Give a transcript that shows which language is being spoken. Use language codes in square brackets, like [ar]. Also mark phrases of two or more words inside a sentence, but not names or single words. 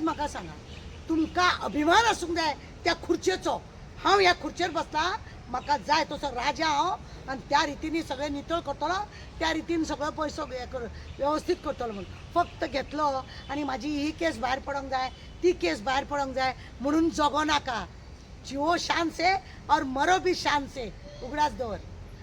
[kok] म्हाका सांगा तुमकां अभिमान आसूंक जाय त्या खुर्चेचो हांव ह्या खुर्चेर बसला म्हाका जाय तसो राजा हांव आनी त्या रितीनी सगळें नितळ करतलो त्या रितीन सगळो पयसो वेवस्थीत करतलो म्हणून फक्त घेतलो आनी म्हाजी ही केस भायर पडोंक जाय ती केस भायर पडोंक जाय म्हणून जगो नाका [hi] जिवो शान से और मरो भी शान से [kok] उगडास दवर